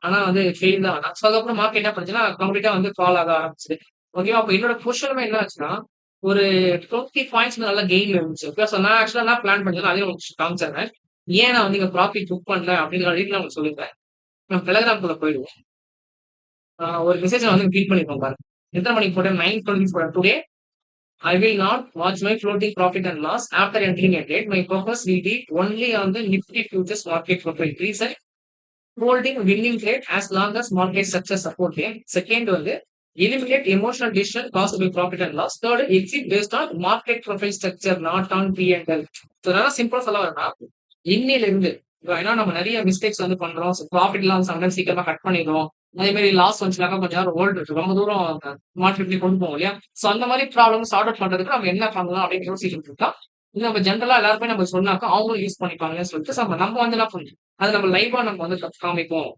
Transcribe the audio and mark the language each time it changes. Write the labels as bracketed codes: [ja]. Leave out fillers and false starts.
[ta] ஆனா வந்து ஃபெயில் தான் ஆனான். ஸோ அதுக்கப்புறம் மார்க்கெட் என்ன பண்ணுச்சுன்னா, கம்ப்ளீட்டா வந்து ஃபால் ஆக ஆரம்பிச்சுது. ஓகேவா? அப்ப என்னோட பொசிஷனுமே என்ன ஆச்சுன்னா, ஒரு 20 பாயிண்ட்ஸ் நல்ல கெயின்ல இருந்துச்சு. ஓகே. ஸோ நான் ஆக்சுவலா என்ன பிளான் பண்ணியிருந்தேனோ, அதையும் உங்களுக்கு காமிச்சிடுறேன். ஏன் நான் வந்து இங்க ப்ராஃபிட் புக் பண்ணல அப்படிங்கிற ரீசன் உங்களுக்கு சொல்லிடுறேன். நம்ம டெலகிராம்குள்ள போயிடுவோம். ஒரு மெசேஜ் நான் வந்து ஃபீட் பண்ணியிருப்பேன் பாருங்க. எத்தன மணிக்கு போட்டேன்? 9:20 போட்டேன். [en] Today I will not watch my floating profit and loss after entering a trade. My focus will be only on the Nifty futures market profile. Reason holding winning trade as long as market structure support game. Second வந்து eliminate emotional decision caused by profit and loss. Third exit based on market profile structure not on P&L. [ta] So நான் சிம்பிளா சொல்ல வரேன்னா இன்னையில இருந்து ஏன்னா நம்ம நிறைய மிஸ்டேக்ஸ் வந்து பண்றோம். ப்ராஃபிட் எல்லாம் சம்டைம்ஸ் சீக்கிரமா கட் பண்ணிடுறோம். அதே மாதிரி லாஸ் வந்துச்சுனாக்கா கொஞ்ச நேரம் ஹோல்ட் இருக்கு. ரொம்ப தூரம் மார்க்கெட்லயே கொண்டு போவோம் இல்லையா? சோ அந்த மாதிரி ப்ராப்ளம் சார்ட் அவுட் பண்றதுக்கு நம்ம என்ன பண்ணலாம் அப்படின்னு யோசிச்சுட்டு இருக்கா. இது நம்ம ஜென்ரலா எல்லாருமே நம்ம சொன்னாக்கா அவங்களும் யூஸ் பண்ணிப்பாங்கன்னு சொல்லிட்டு நம்ம வந்து என்ன பண்ணணும், அது நம்ம லைவா நம்ம வந்து காமிப்போம்.